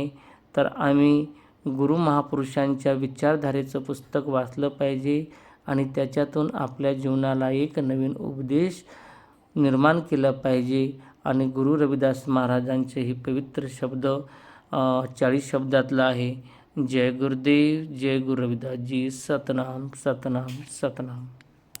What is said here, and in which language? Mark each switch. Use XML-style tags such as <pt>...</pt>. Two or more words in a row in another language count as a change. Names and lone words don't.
<mr>तर आम्ही गुरु महापुरुषांच्या विचारधारेचं पुस्तक वाचलं पाहिजे आणि त्याच्यातून आपल्या जीवनाला एक नवीन उपदेश निर्माण केला पाहिजे. आणि गुरु रविदास महाराजांचे हे पवित्र शब्द 40 शब्दातला आहे. जय गुरुदेव, जय गुरु रविदास जी. सतनाम सतनाम सतनाम.</mr>